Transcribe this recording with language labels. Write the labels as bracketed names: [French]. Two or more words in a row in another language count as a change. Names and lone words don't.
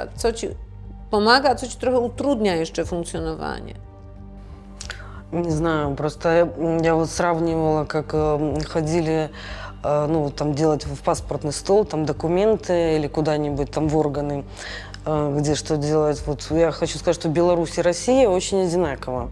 [Polish] Co ci pomaga, a co ci trochę utrudnia jeszcze funkcjonowanie? [Russian] Не знаю, просто я вот сравнивала, как ходили, ну, там делать в паспортный стол, там документы или куда-нибудь там в органы, где что делать. Вот я хочу сказать, что Беларусь и Россия очень одинаково.